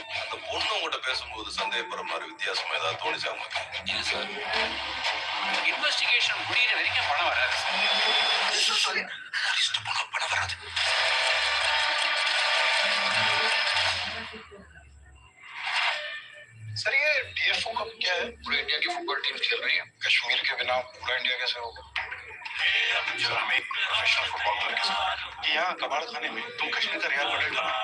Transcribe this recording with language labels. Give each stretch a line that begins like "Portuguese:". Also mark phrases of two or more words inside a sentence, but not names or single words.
Tamil: அந்த பொண்ணு உங்ககிட்ட பேசும்போது சந்தேகப்படுற மாதிரி வித்தியாசமா ஏதாவது தோணுச்சா உங்களுக்கு? இல்ல சார், இன்வெஸ்டிகேஷன் முடியிற வரைக்கும் பணம் வராது சார். பணம் வராது.
Hindi: सर ये डीएफओ कब क्या है? पूरे इंडिया की
English: football team
Hindi: खेल रही है. कश्मीर के बिना पूरा इंडिया कैसे होगा? सर हम एक
English: professional football player
Hindi: के साथ कि यहाँ कबाड़ खाने में तुम कश्मीर का रियाल मैड्रिड बना।